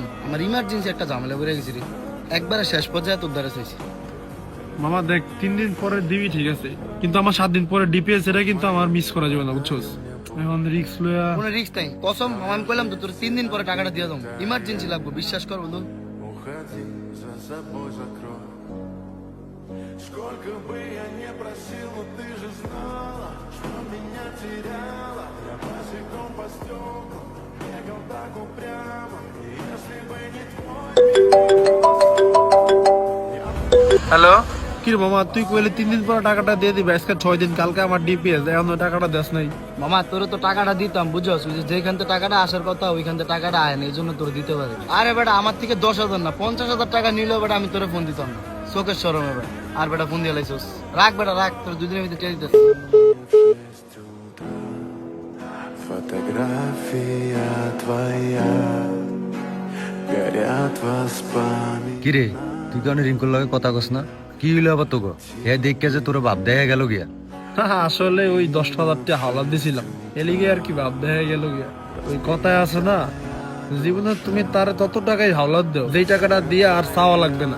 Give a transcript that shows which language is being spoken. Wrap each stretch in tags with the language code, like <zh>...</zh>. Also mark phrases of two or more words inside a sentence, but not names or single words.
<bn>আমার ইমার্জেন্সি একটা ঝামেলা করে গেছি রে, একবারে শেষ পর্যায়ে তোর দ্বারা চাইছি। মামা দেখ 3 দিন পরে দিবি ঠিক আছে, কিন্তু আমার 7 দিন পরে ডিপিএস, এটা কিন্তু আমার মিস করা যাবে না, বুঝছস? এখন রিস্ক লয়া কোনো রিস্ক নাই, কসম আমি কইলাম তো তোর 3 দিন পরে টাকাটা দিয়ে দেবো। ইমার্জেন্সি লাগবে, বিশ্বাস কর বন্ধু।</bn> <ru>Уходи, за собой закрой. Сколько бы я не просил, но ты же знала, что меня теряла. Я босиком по стеклам бегал так упрямо. И если бы не твой</ru> <bn>হ্যালো, কি রে মামা, তুই কইলে 3 দিন পরে টাকাটা দিয়ে দিবি, আজকে 6 দিন, কালকে আমার ডিপিএস, এখন ওই টাকাটা দেস নাই। মামা তোর তো টাকাটা দিতাম, বুঝছস? ওই যে যেখান থেকে টাকাটা আসার কথা ওইখান থেকে টাকাটা আয় না, এই জন্য তোর দিতে পারি। আরে বেটা আমার থেকে 10,000 না 50,000 টাকা নিলেও বেটা আমি তোরে ফোন দিতাম না, চোখের সরমে বেটা। আর বেটা ফোন দিয়ে লাইছস, রাখ বেটা রাখ, তোর 2 দিনের ভিতরে টের দিতেছি।</bn> <ru>фотография твоя, горят воспоминания.</ru> <bn>কিরে তুই কেন রিঙ্কুর লগে কথা কস না? কি হইলো আবার তোকে? হে দেখকে যে তোর বাপ দেখা গেল গিয়া। আসলে ওই 10,000 টাকা হাওলাত দিছিলাম, এলিগে আর কি ভাব দেখা গেল গিয়া। ওই কথায় আছে না, জীবনে তুমি তার তত টাকাই হাওলাত দাও যেই টাকাটা দিয়ে আর চাওয়া লাগবে না।</bn>